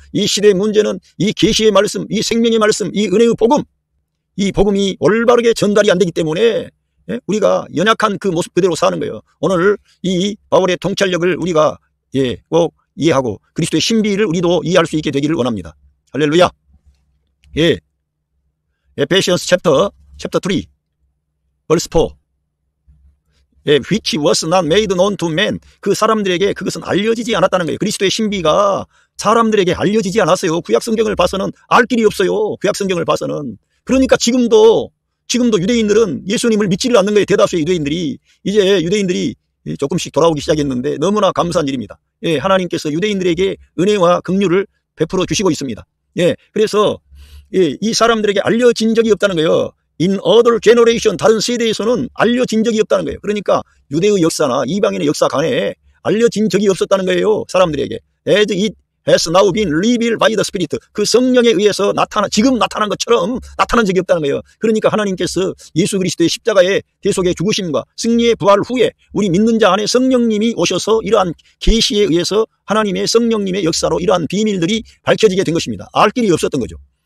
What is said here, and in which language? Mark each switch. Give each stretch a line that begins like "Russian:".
Korean: 이 시대의 문제는 이 계시의 말씀, 이 생명의 말씀, 이 은혜의 복음, 이 복음이 올바르게 전달이 안 되기 때문에 우리가 연약한 그 모습 그대로 사는 거예요. 오늘 이 바울의 통찰력을 우리가 꼭 이해하고 그리스도의 신비를 우리도 이해할 수 있게 되기를 원합니다. 할렐루야.
English: 에페시언스 챕터 3 verse 4. which was not made known to men.
Korean: 그 사람들에게 그것은 알려지지 않았다는 거예요. 그리스도의 신비가 사람들에게 알려지지 않았어요. 구약 성경을 봐서는 알 길이 없어요. 구약 성경을 봐서는. 그러니까 지금도 유대인들은 예수님을 믿지를 않는 거예요. 대다수의 유대인들이. 이제 유대인들이 조금씩 돌아오기 시작했는데 너무나 감사한 일입니다. 하나님께서 유대인들에게 은혜와 긍휼을 베풀어 주시고 있습니다. 그래서 이 사람들에게 알려진 적이 없다는 거예요.
English: In other generation,
Korean: 다른 세대에서는 알려진 적이 없다는 거예요. 그러니까 유대의 역사나 이방인의 역사 간에 알려진 적이 없었다는 거예요. 사람들에게.
English: As it has now been revealed by the Spirit.
Korean: 그 성령에 의해서 지금 나타난 것처럼 나타난 적이 없다는 거예요. 그러니까 하나님께서 예수 그리스도의 십자가의 대속의 죽으심과 승리의 부활 후에 우리 믿는 자 안에 성령님이 오셔서 이러한 계시에 의해서 하나님의 성령님의 역사로 이러한 비밀들이 밝혀지게 된 것입니다. 알 길이 없었던 거죠.